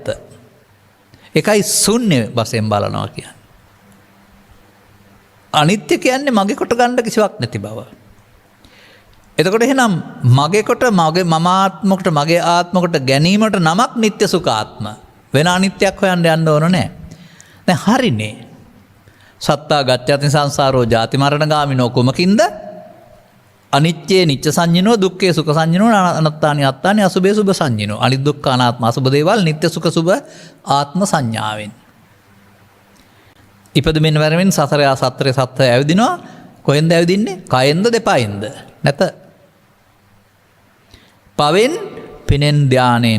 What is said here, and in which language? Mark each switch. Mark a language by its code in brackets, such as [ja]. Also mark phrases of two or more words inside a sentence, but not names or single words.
[si] ඒකයි ශුන්‍ය වශයෙන් බලනවා කියන්නේ. අනිත්‍ය කියන්නේ මගේ කොට ගන්න කිසිවක් නැති බව. එතකොට එහෙනම් මගේ කොට මගේ මම ආත්මකට මගේ ආත්මකට ගැනීමට නමක් නිට්ටය සුඛාත්ම. වෙන අනිත්‍යක් හොයන්න යන්න ඕන නැහැ. දැන් හරිනේ. [pi] සත්තා ගච්ඡති සංසාරෝ ජාති මරණ ගාමිනෝ [si] කුමකින්ද? [pi] අනිත්‍යේ නිච්ච සංඤිනෝ දුක්ඛේ සුඛ සංඤිනෝ අනත්තානි අත්තානි අසුභේ සුභ සංඤිනෝ. [si] අනිත් දුක්ඛ අනාත්ම අසුභ දේවල් නිට්ටය සුඛ සුභ ආත්ම සංඥාවෙන්. ඉපදෙමින් වැරෙමින් සසර සත්‍රේ සත්‍ය ඇවිදිනවා. කොහෙන්ද ඇවිදින්නේ? කයෙන්ද දෙපයින්ද? නැත. පවෙන් පිනෙන් ධානයෙන්.